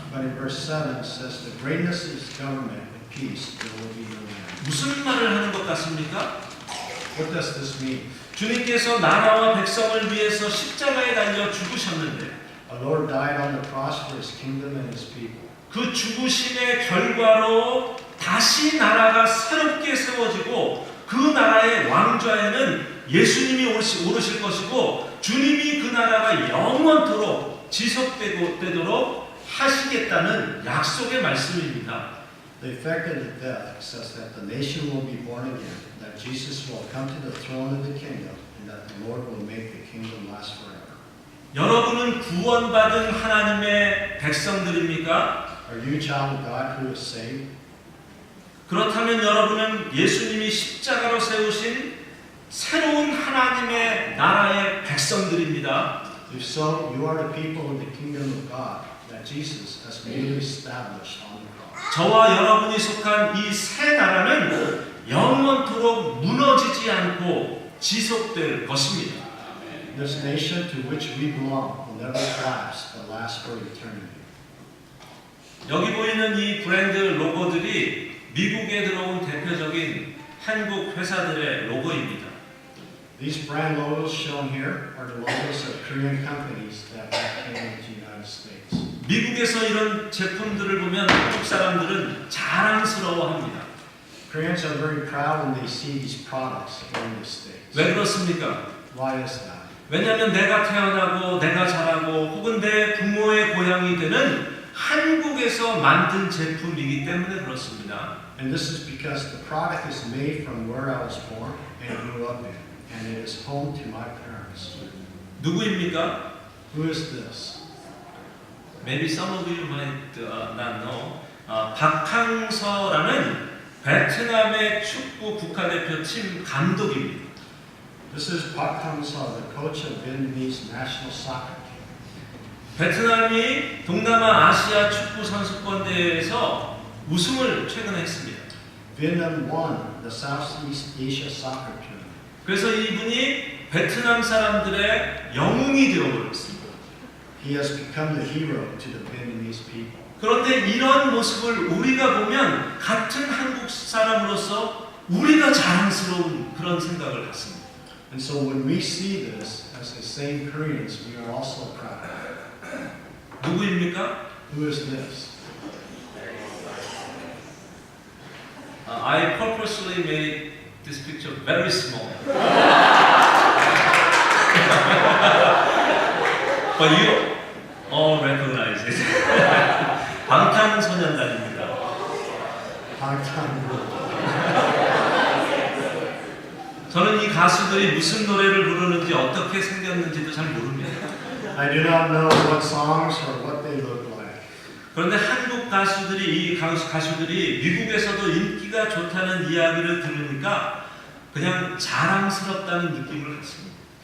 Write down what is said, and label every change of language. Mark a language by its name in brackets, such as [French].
[English] But in verse 7, it says the greatness of his government and peace, there will be no end. [Korean] 무슨 말을 하는 것 같습니까? [English] What does this mean? [Korean] 주님께서 나라와 백성을 위해서 십자가에 달려 죽으셨는데 [English] Our Lord died on the cross for his kingdom and his people. [Korean] 그 죽으심의 결과로 다시 나라가 새롭게 세워지고 그 나라의 왕좌에는 예수님이 오르실 것이고 주님이 그 나라가 영원토록 지속되도록 하시겠다는 약속의 말씀입니다. [English] The effect of the death says that the nation will be born again, that Jesus will come to the throne of the kingdom, and that the Lord will make the kingdom last forever. [Korean] 여러분은 구원받은 하나님의 백성들입니까? [English] Are you a child of God who is saved? [Korean] 그렇다면 여러분은 예수님이 십자가로 세우신 새로운 하나님의 나라의 백성들입니다. [English] If so, you are the people of the kingdom of God that Jesus has newly established on the cross. [Korean] 저와 여러분이 속한 이 새 나라는 영원토록 무너지지 않고 지속될 것입니다. [English] This nation to which we belong will never collapse, but last for eternity. [Korean] 여기 보이는 이 브랜드 로고들이 미국에 들어온 대표적인 한국 회사들의 로고입니다. [English] These brand logos shown here are the logos of Korean companies that came into the United States. [Korean] 미국에서 이런 제품들을 보면 한국 사람들은 자랑스러워합니다. [English] Koreans are very proud when they see these products here in the States. [Korean] 왜 그렇습니까? [English] Why is that? [Korean] 왜냐하면 내가 태어나고 내가 자라고 혹은 내 부모의 고향이 되는 한국에서 만든 제품이기 때문에 그렇습니다. [English] And this is because the product is made from where I was born and grew up in, and it is home to my parents. [Korean] 누구입니까? [English] Who is this? Maybe some of you might not know. [Korean] 박항서라는 베트남의 축구 국가대표팀 감독입니다. [English] This is Park Hang-seo, the coach of Vietnamese national soccer team. [Korean] 베트남이 동남아 아시아 축구 선수권 대회에서 우승을 최근에 했습니다. [English] Vietnam won the Southeast Asia soccer tournament. [Korean] 그래서 이분이 베트남 사람들의 영웅이 되어버렸습니다. [English] He has become the hero to the Vietnamese people. [Korean] 그런데 이런 모습을 우리가 보면 같은 한국 사람으로서 우리가 자랑스러운 그런 생각을 갖습니다. [English] And so when we see this as the same Koreans, we are also proud. [Korean] 누구입니까? [English] Who is this? I purposely made this picture very small. But you all recognize it. [Korean] 방탄소년단입니다. [English] Part-time group. [Korean] 저는 이 가수들이 무슨 노래를 부르는지 어떻게 생겼는지도 잘 모릅니다. [English] I do not know what songs or what they look like. [Korean] 그런데 한국 가수들이 이 가수들이 미국에서도 인기가 좋다는 이야기를 들으니까 그냥 자랑스럽다는 느낌을 갖습니다.